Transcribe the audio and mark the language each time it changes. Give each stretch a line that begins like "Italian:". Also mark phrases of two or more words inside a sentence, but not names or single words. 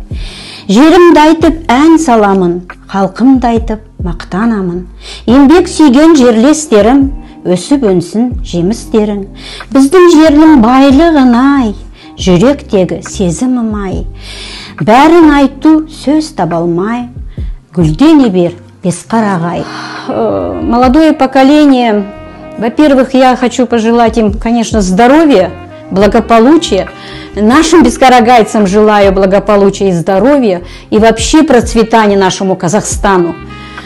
Kazakh: Жерімді айтып ән саламын, халқымды айтып мақтанамын. Еңбек сүйген жерлестерім, өсіп өнсін жемістерің. Біздің жердің байлығын-ай, жүректегі сезімім-ай. Бәрін айту сөз табалмай, гүлдене бер Бесқарағай.
Russian: Молодое поколение, во-первых, я хочу пожелать им, конечно, здоровья, благополучия. Нашим бесқарағайцам желаю благополучия и здоровья, и вообще процветания нашему Казахстану.